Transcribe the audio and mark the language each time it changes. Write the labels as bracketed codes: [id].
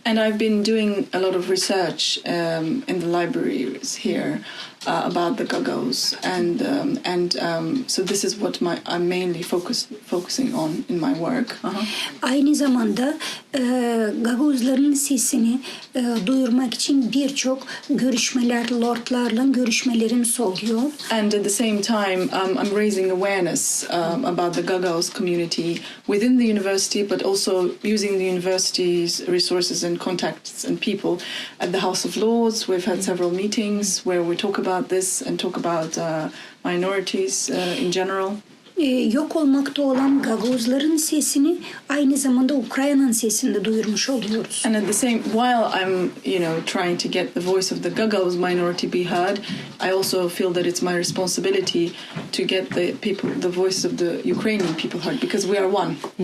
[en] And I've been doing a lot of research in the libraries here about the Gagos, and so this is what I'm mainly focusing on in my work. [tr] Aynı zamanda Gagavuzların sesini duyurmak için birçok görüşmeler, lordlarla görüşmelerimiz oluyor. [en] And at the same time, I'm raising awareness about the Gagos community within the university, but also using the university's resources and contacts and people. At the House of Lords, we've had several meetings where we talk about this and talk about minorities in general. [tr] Yok olmakta olan Gagavuzların sesini aynı zamanda Ukrayna'nın sesini de duyurmuş oluyoruz. [en] And at the same, while I'm, trying to get the voice of the Gagos minority be heard, I also feel that it's my responsibility to get the voice of the Ukrainian people heard, because we are one.